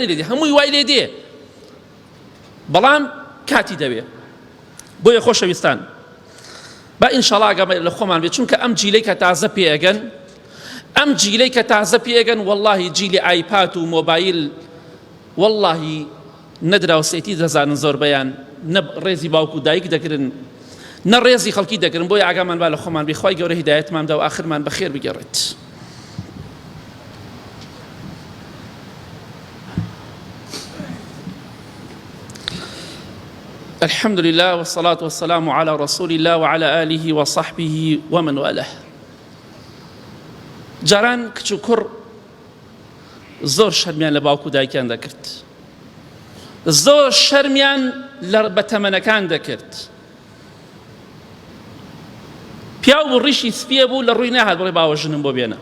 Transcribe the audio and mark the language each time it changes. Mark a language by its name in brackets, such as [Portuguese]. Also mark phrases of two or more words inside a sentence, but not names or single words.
[Central Kurdish] لێ دێ هەمووی وای لێ دێ بەڵام کاتی دەوێ بۆیە خۆشەویستان با ئینشاڵڵا ئەگەمە لە خۆمان بێت چونکە ئەم جیلەی کە تازە پێگەن ئەم جیلەی کە تازە پێگەن وەڵڵاهی جیلی ئایپات و مۆبایل وەڵڵاهی نەدراوسێتی دەزانن زۆربەیان نە ڕێزی باوکو و دایک دەکردن نە ڕێزی خەڵکی دەکردن بۆیە ئاگامان با لە خۆمان بێ خوای گەورە هیدایەتماندا و ئاخرمان بەخێر بگەڕێت. [Arabic] الحمد لله والصلاة والسلام على رسول الله وعلى آله وصحبه ومن والاه. [Central Kurdish] جاران کچ و کوڕ زۆر شەرمیان لە باوکو و دایکیان دەکرد، زۆر شەرمیان بە تەمەنەکان دەکرد. پیا و ڕیشی سپیە بوو لە ڕووی ناهات بڵێ باوە ژنم بۆ بێنە.